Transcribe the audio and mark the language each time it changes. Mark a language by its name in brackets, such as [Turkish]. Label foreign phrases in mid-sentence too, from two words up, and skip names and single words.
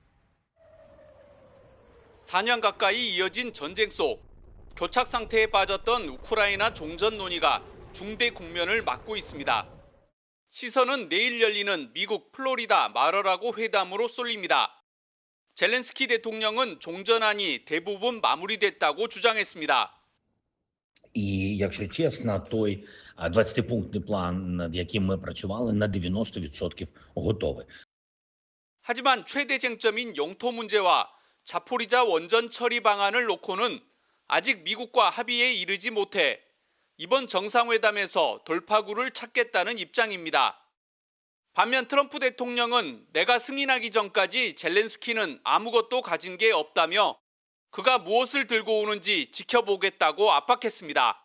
[Korean] 4년 가까이 이어진 전쟁 속 교착 상태에 빠졌던 우크라이나 종전 논의가 중대 국면을 맞고 있습니다. 시선은 내일 열리는 미국 플로리다 마러라고 회담으로 쏠립니다. 젤렌스키 대통령은 종전안이 대부분 마무리됐다고 주장했습니다. [Ukrainian] І, якщо чесно, той 20-пунктний план, над яким ми працювали, на 90% готовий. [Korean] 하지만 최대 쟁점인 영토 문제와 자포리자 원전 처리 방안을 놓고는 아직 미국과 합의에 이르지 못해 이번 정상회담에서 돌파구를 찾겠다는 입장입니다. 반면 트럼프 대통령은 내가 승인하기 전까지 젤렌스키는 아무것도 가진 게 없다며 그가 무엇을 들고 오는지 지켜보겠다고 압박했습니다.